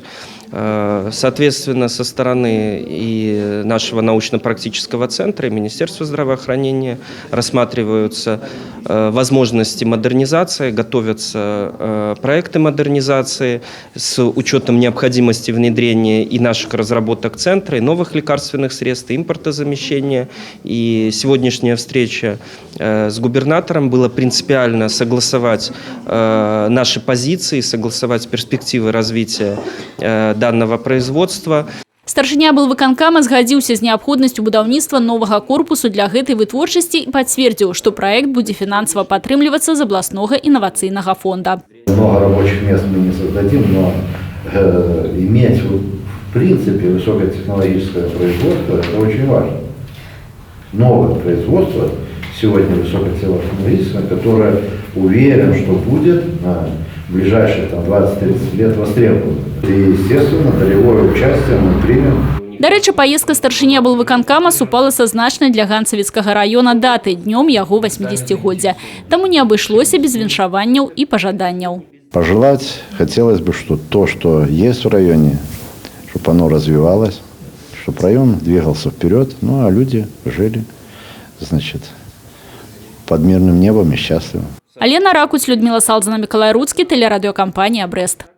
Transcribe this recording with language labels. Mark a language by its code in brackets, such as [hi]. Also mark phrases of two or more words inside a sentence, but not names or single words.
[ru] Соответственно, со стороны и нашего научно-практического центра, и Министерства здравоохранения рассматриваются возможности модернизации, готовятся проекты модернизации с учетом необходимости внедрения и наших разработок центра, и новых лекарственных средств, и импортозамещения. И сегодняшняя встреча с губернатором была принципиально согласовать наши позиции, согласовать перспективы развития данного производства. [be] Старшыня аблвыканкама згадзіўся з неабходнасцю будаўніцтва новага корпусу для гэтай вытворчасці і пацвердзіў, што праект будзе фінансава падтрымлівацца з абласнога інавацыйнага фонда. [ru] Много рабочих мест мы не создадим, но иметь в принципе высокотехнологическое производство – это очень важно. Новое производство сегодня высокотехнологическое, которое уверен, что будет на ближайшие 20-30 лет востребовано. И, естественно, долевое участие мы примем. [be] Дарэчы, паездка старшыні аблвыканкама супала са значнай для ганцавіцкага раёна даты – днём яго 80-годдзя. Таму не абышлося без віншаванняў і пажаданняў. [ru] Пожелать хотелось бы, что то, что есть в районе, чтобы оно развивалось, чтобы район двигался вперед, ну а люди жили, значит, под мирным небом и счастливы. Алена Ракуць, Людмила Салзана, Миколай Руцкий, телерадиокомпания «Брест».